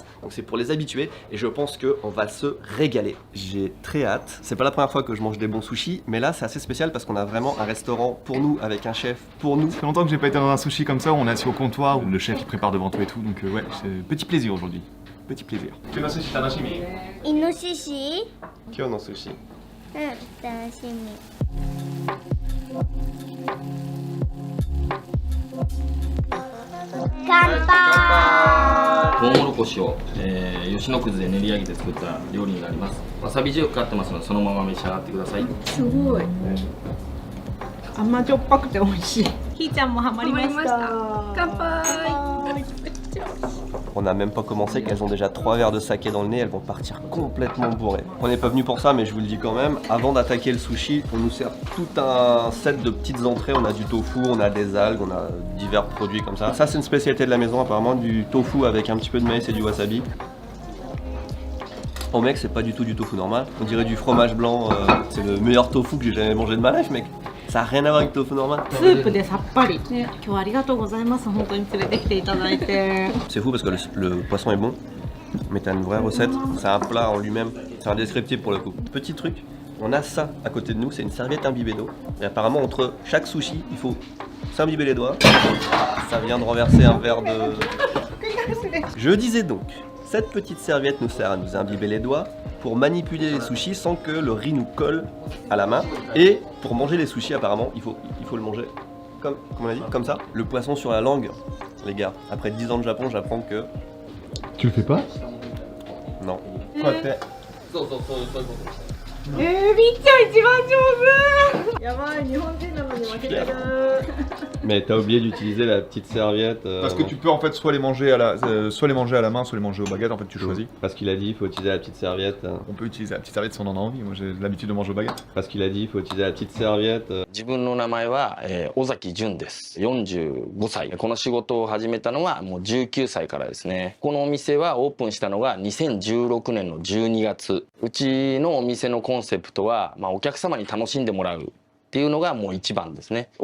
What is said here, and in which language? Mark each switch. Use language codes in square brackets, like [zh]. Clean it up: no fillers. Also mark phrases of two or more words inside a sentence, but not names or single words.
[fr] Donc c'est pour les habitués et je pense qu'on va se régaler. J'ai très hâte. C'est pas la première fois que je mange des bons sushis, mais là c'est assez spécial parce qu'on a vraiment un restaurant pour nous, avec un chef pour nous. Ça fait longtemps que j'ai pas été dans un sushi comme ça, où on est assis au comptoir, où le chef il prépare devant toi et tout. Donc ouais, c'est petit plaisir aujourd'hui. Petit plaisir. Tu veux [ja] 寿司 楽しみ? イノシシ今日の寿司. 楽しみ。乾杯。トウモロコシを、吉野くずで練り上げて作った料理になります。わさび塩かかってますのでそのまま召し上がってください。すごい。甘じょっぱくて美味しい。ひーちゃんもハマりました。乾杯。 [fr] On n'a même pas commencé qu'elles ont déjà 3 verres de saké dans le nez, elles vont partir complètement bourrées. On n'est pas venu pour ça, mais je vous le dis quand même, avant d'attaquer le sushi, on nous sert tout un set de petites entrées. On a du tofu, on a des algues, on a divers produits comme ça. Ça c'est une spécialité de la maison apparemment, du tofu avec un petit peu de maïs et du wasabi. Oh mec, c'est pas du tout du tofu normal, on dirait du fromage blanc, c'est le meilleur tofu que j'ai jamais mangé de ma life mec. Ça n'a rien à voir avec le tofu normal. [ja] スープでさっぱり。ね、今日はありがとうございます。本当に連れてきていただいて。 [fr] C'est fou parce que le poisson est bon, mais t'as une vraie recette, c'est un plat en lui-même, c'est indescriptible pour le coup. Petit truc, on a ça à côté de nous, c'est une serviette imbibée d'eau. Et apparemment entre chaque sushi, il faut s'imbiber les doigts. Ça vient de renverser un verre de... Je disais donc, cette petite serviette nous sert à nous imbiber les doigts pour manipuler les sushis sans que le riz nous colle à la main. Et pour manger les sushis apparemment, il faut le manger comme on a dit, comme ça. Le poisson sur la langue, les gars, après 10 ans de Japon, j'apprends que... Tu le fais pas? Non. [ja] りっちゃん一番上手。やばい、日本人なのに負けてる。 [fr] Mais t'as oublié d'utiliser la petite serviette. Parce que tu peux en fait soit les manger à la main, soit les manger aux baguettes, en fait tu choisis. Parce qu'il a dit il faut utiliser la petite serviette. On peut utiliser la petite serviette si on en a envie, moi j'ai l'habitude de manger aux baguettes. Parce qu'il a dit il faut utiliser la petite serviette. [ja] 自分の名前は、尾崎淳です。45歳。この仕事を始めたのはもう19歳からですね。このお店はオープンしたのが2016年の12月。うちのお店のコンセプトは、お客様に楽しんでもらうっていうのがもう一番ですね。